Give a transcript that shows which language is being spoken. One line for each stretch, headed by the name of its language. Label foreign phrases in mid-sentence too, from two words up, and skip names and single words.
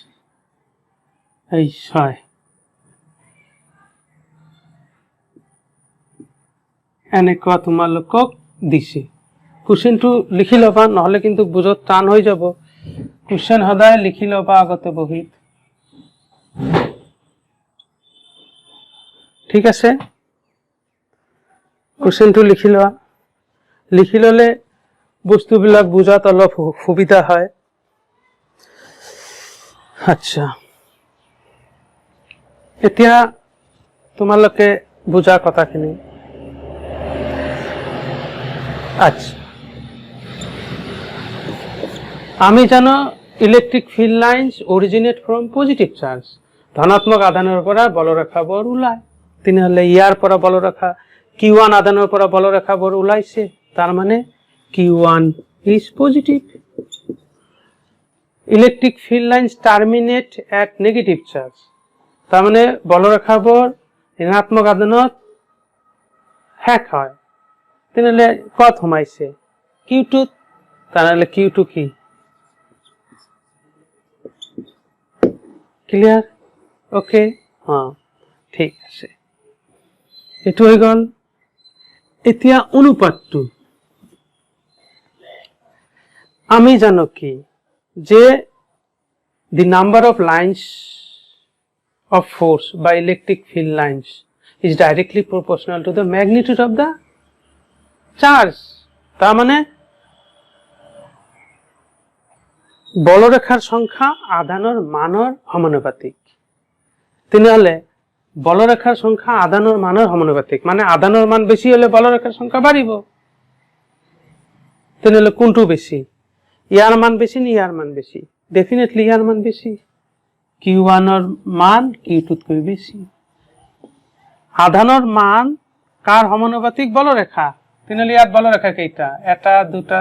Assamese: 6 এনেকুৱা তোমালোকক দিছে কোশ্চেনটো লিখি লবা নহলে কিন্তু বুজত টান হৈ যাব কোশ্চেন সদায় লিখি লবা আগতে বহিত ঠিক আছে কোশ্চেনটো লিখি লোৱা লিখি ললে বস্তুবিলাক বুজাত অলপ সুবিধা হয় আচ্ছা এতিয়া তোমালোকে বুজা কথাখিনি আচ্ছা আমি জানো
English: electric field lines originate from positive charge
Assamese: ধনাত্মক আধানৰ পৰা বলৰেখাবোৰ ওলায় তেনেহলে ইয়াৰ পৰা বলৰেখা q1 আধানৰ পৰা বলৰেখাবোৰ ওলাইছে তাৰ মানে
English: q1 is positive electric field lines terminate at negative charge
Assamese: তাৰ মানে বলৰেখাবোৰ ঋণাত্মক আধানত শেষ হয় তেনেহলে কত সোমাইছে q2 তাহলে q2 কি
English: clear okay
Assamese: হ্যাঁ ঠিক আছে এটো হৈ গল এতিয়া অনুপাতটো আমি জানো কি যে
English: the number of lines of force by electric field lines is directly proportional to the magnitude of the charge
Assamese: তার মানে বলরেখার সংখ্যা আধানৰ মানৰ সমানুপাতিক তেনেহলে বলরেখাৰ সংখ্যা আধানৰ মানৰ সমানুপাতিক মানে আধানৰ মান বেছি হলে বলরেখাৰ সংখ্যা বাঢ়িব তেনেহলে কোনটো বেছি ইয়াৰ মান বেছি নি ইয়াৰ মান বেছি ডেফিনেটলি ইয়াৰ মান বেছি q1 ৰ মান q2 তকৈ বেছি আধানৰ মান কাৰ সমানুপাতিক বলরেখা তেনেহলে ইয়াত বলরেখা কেইটা এটা দুটা